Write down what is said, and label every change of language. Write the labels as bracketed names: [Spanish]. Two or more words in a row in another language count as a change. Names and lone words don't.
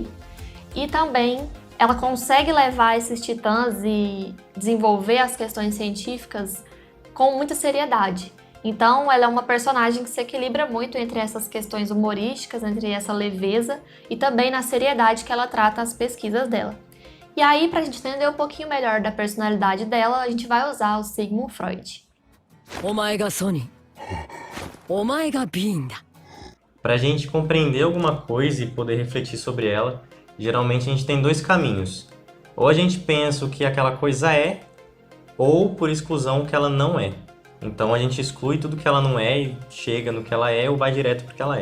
[Portuguese] E também ela consegue levar esses titãs e desenvolver as questões científicas com muita seriedade. Então ela é uma personagem que se equilibra muito entre essas questões humorísticas, entre essa leveza e também na seriedade que ela trata as pesquisas dela. E aí, pra gente entender um pouquinho melhor da personalidade dela, a gente vai usar o Sigmund Freud. [Japanese] お前がソニー、お前がビーンだ。 [Portuguese] Para a gente compreender alguma coisa e poder refletir sobre ela, geralmente a gente tem 2 caminhos. Ou a gente pensa o que aquela coisa é, ou por exclusão o que ela não é. Então a gente exclui tudo que ela não é e chega no que ela é ou vai direto para o que ela é.